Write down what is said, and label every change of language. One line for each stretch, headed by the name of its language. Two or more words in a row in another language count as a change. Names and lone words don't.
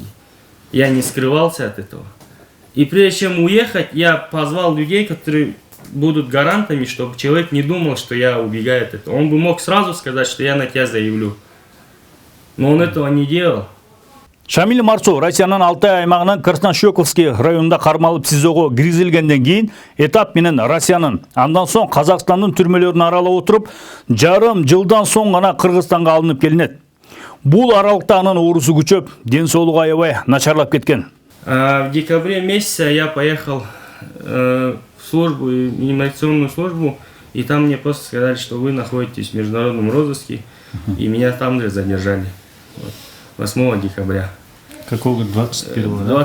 Russian: Я не скрывался от этого. И прежде чем уехать, я позвал людей, которые будут гарантами, чтобы человек не думал, что я убегаю от этого. Он бы мог сразу сказать, что я на тебя заявлю. Но он этого не делал.
Kyrgyz: Шамиль Марсу Россиянын Алтай аймагынан Краснощековский районунда кармалып СИЗОго киргизилгенден кийин этап менен Россиянын, андан соң Казакстандын түрмөлөрүн аралап отуруп, жарым жылдан соң гана Кыргызстанга алынып келинет. Бул аралыкта анын оорусу күчөп, ден соолугу аябай начарлап кеткен.
Russian: В декабре месяце я поехал в службу, иммиграционную службу, и там мне просто сказали, что вы находитесь в международном розыске, и меня там же задержали. Вот, 8 декабря. Какого 21-го, да?